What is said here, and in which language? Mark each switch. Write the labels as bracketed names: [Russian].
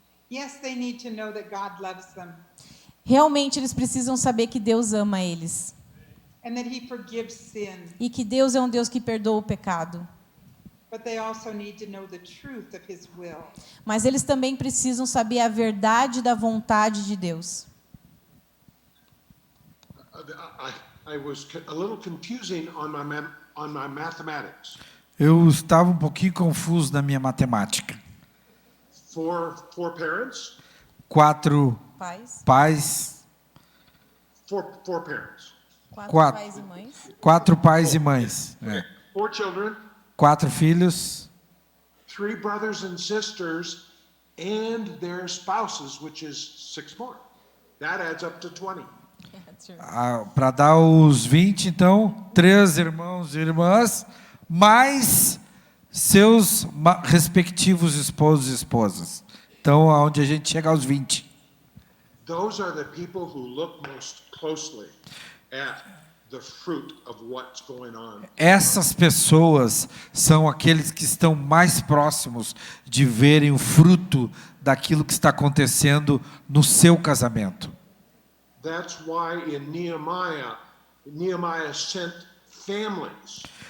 [English] Yes, they need to know that God loves them [Portuguese] Realmente eles precisam saber que Deus ama eles. [English] and that he forgives sin. [Portuguese] E que Deus é um Deus que perdoa o pecado. [English] But they also need to know the truth of his will. [Portuguese] Mas eles também precisam saber a verdade da vontade de Deus. [English] I was a little confusing on my mathematics. [Portuguese] Eu estava um pouquinho confuso na minha matemática. [English] Four parents? [Portuguese] 4 Pais, pais, [English] Four parents. [Portuguese] Quatro. pais e mães. 4 pais e mães. [English] 4 children, [Portuguese] 4 filhos, [English] 3 brothers and sisters, and their spouses, which is 6 more. That adds up to 20. [Portuguese] para dar os 20, então, 3 irmãos e irmãs, mais seus respectivos esposos e esposas. Então, aonde a gente chega aos 20. [English] Those are the people who look most closely at the fruit of what's going on. [Portuguese] Essas pessoas são aqueles que estão mais próximos de verem o fruto daquilo que está acontecendo no seu casamento. [English] That's why in Nehemiah sent families,